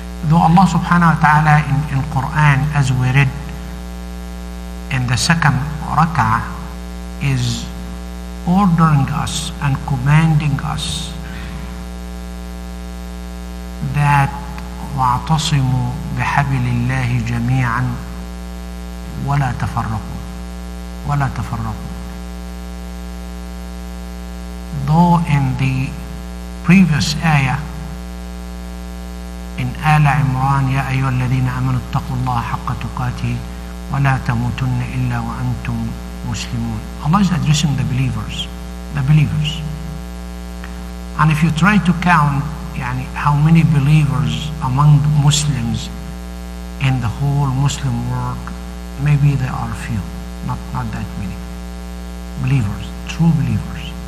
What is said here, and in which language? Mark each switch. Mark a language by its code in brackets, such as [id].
[en] Though Allah subhanahu wa ta'ala in Quran, as we read in the second rak'ah, is ordering us and commanding us that [ar] وَاعْتَصِمُوا بِحَبْلِ اللَّهِ جَمِيعًا وَلَا تَفَرَّقُوا. [en] Though in the previous ayah in Al-Iman, [ar] يا أيها الذين آمنوا اتقوا الله حق تقاته ولا تموتن إلا وأنتم مسلمون. [en] Allah is addressing the believers. And if you try to count how many believers among Muslims in the whole Muslim world, maybe there are few, not that many believers, true believers.